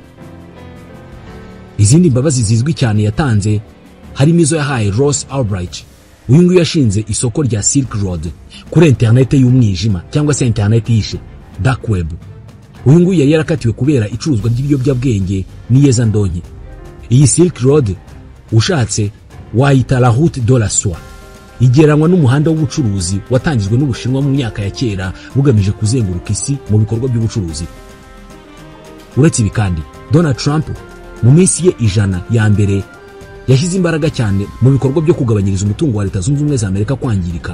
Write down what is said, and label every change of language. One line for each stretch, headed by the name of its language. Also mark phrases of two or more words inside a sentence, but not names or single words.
Kinyarwanda: Izindi mbabazi zizwi cyane yatanze harimo izo yahaye Ross Ulbricht, uyu nguyu yashinze isoko rya Silk Road kuri internet y'umwijima cyangwa se internet yishe
English: dark web.
Kinyarwanda: Uyu nguyu yari yarakatiwe kubera icuruzwa ry'ibiyobyabwenge n'iyeza ndonke. Iyi Silk Road ushatse wayita
French: la route de la soie,
Kinyarwanda: igereranywa n'umuhanda w'ubucuruzi watangijwe n'Ubushinwa mu myaka ya kera bugamije kuzenguruka isi mu bikorwa by'ubucuruzi. Uretse ibi kandi, Donald Trump mu minsi ye 100 ya mbere yashyize imbaraga cyane mu bikorwa byo kugabanyiriza umutungo wa Leta Zunze Ubumwe za Amerika kwangirika.